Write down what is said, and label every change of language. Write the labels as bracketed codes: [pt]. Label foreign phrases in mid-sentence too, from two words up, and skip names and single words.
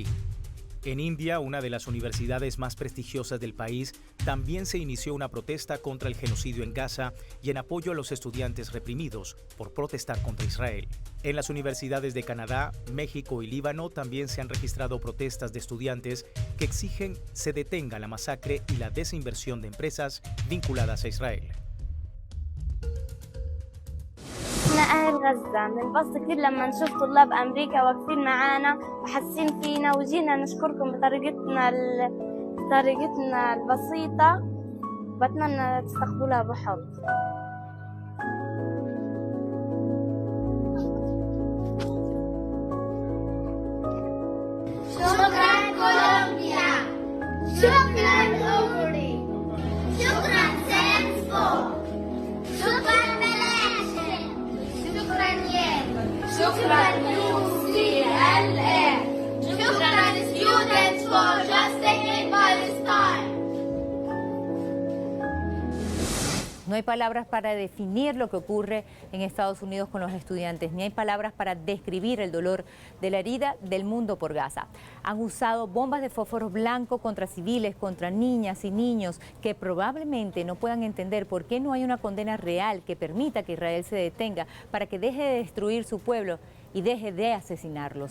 [es] En India, una de las universidades más prestigiosas del país, también se inició una protesta contra el genocidio en Gaza y en apoyo a los estudiantes reprimidos por protestar contra Israel. En las universidades de Canadá, México y Líbano también se han registrado protestas de estudiantes que exigen se detenga la masacre y la desinversión de empresas vinculadas a Israel. [ar] احنا اهل غزة بنبسط كثير لما نشوف طلاب امريكا واقفين معانا وحاسين فينا وجينا نشكركم بطريقتنا البسيطة بتمنى تستقبلوها بحب. شكرا كولومبيا، شكرا أوروي، شكرا سينسفو، شكرا شكرا UCLA شكرا [en] students for justice in Palestine. [es] No hay palabras para definir lo que ocurre en Estados Unidos con los estudiantes, ni hay palabras para describir el dolor de la herida del mundo por Gaza. Han usado bombas de fósforo blanco contra civiles, contra niñas y niños que probablemente no puedan entender por qué no hay una condena real que permita que Israel se detenga para que deje de destruir su pueblo y deje de asesinarlos.